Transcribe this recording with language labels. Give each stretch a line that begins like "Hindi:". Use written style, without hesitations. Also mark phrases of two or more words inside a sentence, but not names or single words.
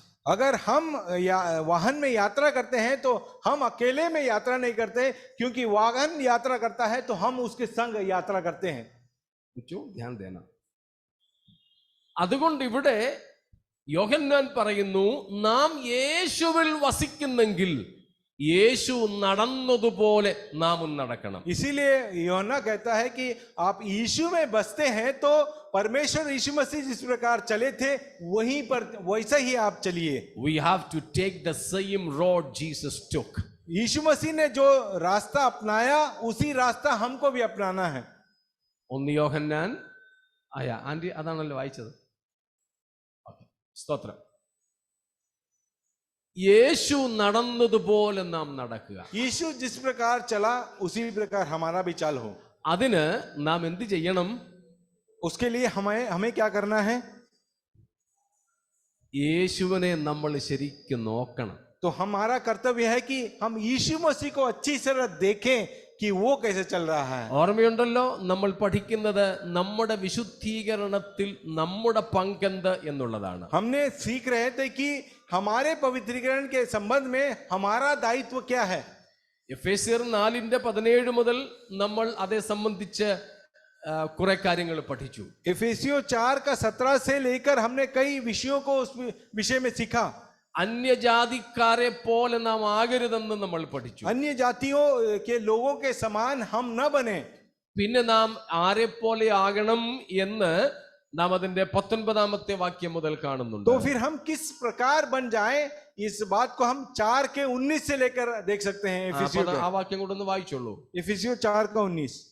Hindi: अगर हम वाहन में यात्रा करते हैं तो हम अकेले में यात्रा नहीं करते, क्योंकि वाहन यात्रा करता है तो हम उसके संग यात्रा करते हैं। ध्यान देना.
Malayalam: അതുകൊണ്ട് ഇവിടെ യോഹന്നാൻ പറയുന്നു, നാം യേശുവിൽ വസിക്കുന്നെങ്കിൽ യേശു നടന്നതുപോലെ നാമും നടക്കണം.
Hindi: इसीलिए यूहन्ना कहता है कि आप यीशु में बसते हैं तो परमेश्वर यीशु मसीह जिस प्रकार चले थे वहीं पर वैसा ही आप चलिए।
English: We have to take the same road Jesus took.
Hindi: यीशु मसीह ने जो रास्ता अपनाया उसी रास्ता हमको भी अपनाना है।
Malayalam: ഒന്ന് യോഹന്നാൻ ആന്റി അതാണല്ലോ വായിച്ചത്. സ്തോത്രം. യേശു നടന്നതുപോലെ നാം നടക്കുക.
Hindi: यीशु जिस प्रकार चला उसी प्रकार हमारा भी चाल हो.
Malayalam: അതിന് നാം എന്ത് ചെയ്യണം?
Hindi: उसके लिए हमें हमें क्या करना है?
Malayalam: യേശുവിനെ നമ്മൾ ശരിക്കും നോക്കണം.
Hindi: तो हमारा कर्तव्य है कि हम यीशु मसीह को अच्छी तरह देखें कि वो कैसे चल रहा है.
Malayalam: ഓർമ്മയുണ്ടല്ലോ, നമ്മൾ പഠിക്കുന്നത് നമ്മുടെ വിശുദ്ധീകരണത്തിൽ നമ്മുടെ പങ്കെന്ത് എന്നുള്ളതാണ്.
Hindi: हमने सीख रहे थे कि हमारे पवित्रीकरण के संबंध में हमारा दायित्व क्या है.
Malayalam: എഫേസ്യർ 4:17 മുതൽ നമ്മൾ അതേ സംബന്ധിച്ച് കുറെ കാര്യങ്ങൾ പഠിച്ചു.
Hindi: इफिसियों 4 का 17 से लेकर हमने कई विषयों को उस विषय में सीखा.
Malayalam: അന്യജാതിക്കാരെ പോലെ നാം ആകരുതെന്ന് നമ്മൾ പഠിച്ചു.
Hindi: अन्य जातियों के लोगों के समान हम न बने.
Malayalam: പിന്നെ നാം ആരെ പോലെ ആകണം എന്ന് നാം അതിന്റെ 19-ാമത്തെ വാക്യം മുതൽ കാണുന്നുണ്ട്.
Hindi: तो फिर हम किस प्रकार बन जाएं, इस बात को हम 4 के 19 से लेकर देख सकते हैं.
Malayalam: ആ വാക്യം കൂടെ ഒന്ന് വായിച്ചോളൂ.
Hindi: इफिसियों 4 का 19.